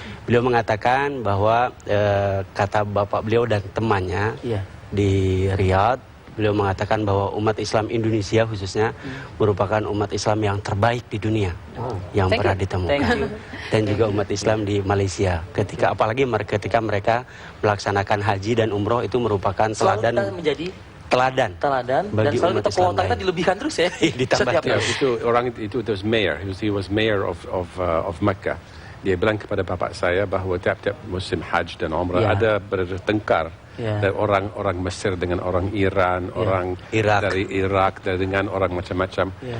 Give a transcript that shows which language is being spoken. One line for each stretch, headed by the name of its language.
Indonesian: Beliau mengatakan bahwa kata bapak beliau dan temannya di Riyadh, beliau mengatakan bahwa umat Islam Indonesia khususnya merupakan umat Islam yang terbaik di dunia yang pernah ditemukan. Dan juga umat Islam di Malaysia. Apalagi ketika mereka melaksanakan haji dan umroh itu merupakan teladan teladan bagi dan selalu kita kuota kita dilebihkan terus ya. Ditambah itu orang itu
English: was mayor, he was mayor of Mecca.
Indonesian: Dia bilang kepada bapak saya bahwa tiap-tiap musim haji dan umrah ada bertengkar dari orang Mesir dengan orang Iran, orang dari Irak dengan orang macam-macam.